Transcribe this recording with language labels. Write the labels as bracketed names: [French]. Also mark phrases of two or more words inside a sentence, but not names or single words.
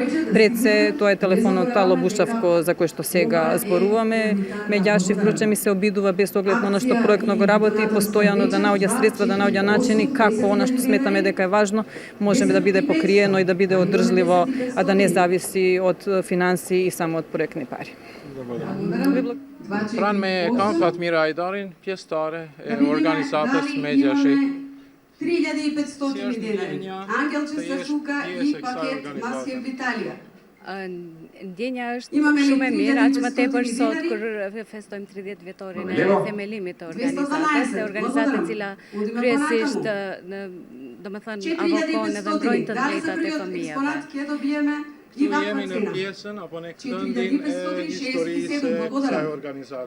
[Macedonian] Пред се, тоа е телефонот Ало Бушавко за кој што сега зборуваме. Međashi впрочем и се обидува без оглед на што проектно го работи, постојано да наоѓа средства, да наоѓа начини како она што сметаме дека е важно може да биде покриено и да биде одржливо, а да не зависи од финансии и само од проектни пари. [Albanian] Pranë me kam Fatmira Ajdarin, pjesëtare e organizatës Međashi. [Macedonian] 3500 денари. Ангелче Сашука и пакет маски в Италија. [Albanian] Ndjenja është shumë e mirë, aq më tepër sot kur festojmë 30 vjetorin e themelimit të organizatës, e organizatë e cila kryesisht domethënë avokon edhe mbrojnë të drejtat e fëmijëve. Këtu jemi në pjesën apo në këndin e historisë së kësaj organizate.